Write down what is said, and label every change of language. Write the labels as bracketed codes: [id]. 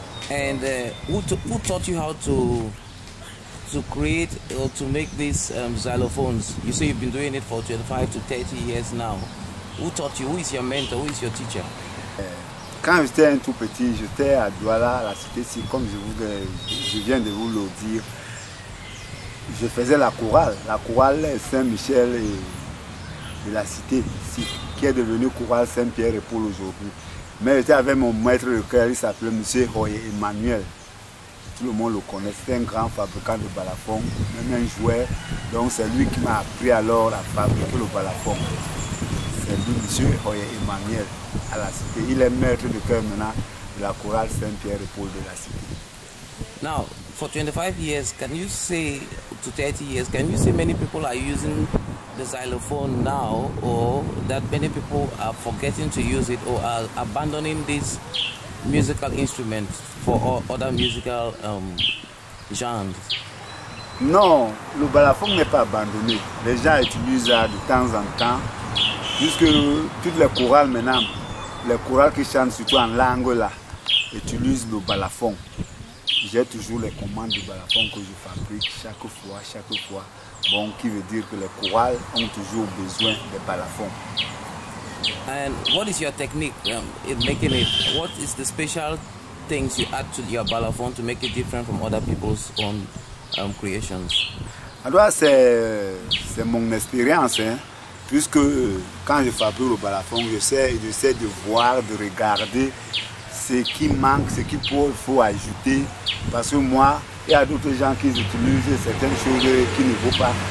[en] And who taught you how to create or to make these xylophones? You say you've been doing it for 25 to 30 years now. Who taught you? Who is your mentor? Who is your teacher? [fr] Quand j'étais un tout petit, j'étais à Douala, à la cité SIC, comme je viens de vous le dire. Je faisais la chorale Saint-Michel de la cité SIC, qui est devenue chorale Saint-Pierre et Paul aujourd'hui. Mais j'étais avec mon maître de chœur, il s'appelait M. Royer Emmanuel. Tout le monde le connaît, c'est un grand fabricant de balafon, même un joueur. Donc c'est lui qui m'a appris alors à fabriquer le balafon. C'est lui, M. Royer Emmanuel, à la cité. Il est maître de chœur maintenant de la chorale Saint-Pierre et Paul de la cité. [en] Now, for 25 years, can you say, to 30 years, can you say many people are using the xylophone now, or that many people are forgetting to use it or are abandoning this musical instrument for other musical genres? [fr] Non, le balafon n'est pas abandonné. Les gens utilisent ça de temps en temps, puisque toutes les chorales maintenant, les chorales qui chantent surtout en langue là, utilisent le balafon. J'ai toujours les commandes du balafon que je fabrique chaque fois. Bon, qui veut dire que les chorales ont toujours besoin de balafons. [en] And what is your technique in making it? What is the special things you add to your balafon to make it different from other people's own creations? [fr] Alors c'est mon expérience, hein, puisque quand je fabrique le balafon, j'essaie de voir, de regarder ce qui manque, ce qu'il faut ajouter, parce que moi, il y a d'autres gens qui utilisent certaines choses qui ne vaut pas.